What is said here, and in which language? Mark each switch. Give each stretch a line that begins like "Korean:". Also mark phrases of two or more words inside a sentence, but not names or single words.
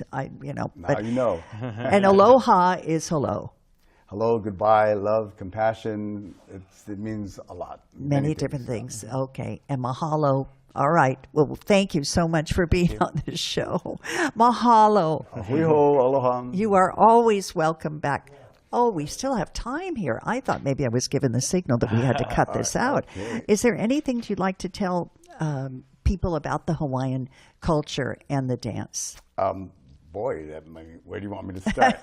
English: Now But you know. and aloha is hello. Hello, goodbye, love, compassion. It means a lot. Many different things. Okay. And mahalo. All right. Well, thank you so much for being on this show. Mahalo.
Hawaiian: Hui ho, aloha.
English: You are always welcome back. Oh, we still have time here. I thought maybe I was given the signal that we had to cut this out. Okay. Is there anything you'd like to tell people about the Hawaiian culture and the dance? Boy, where do you want me to start?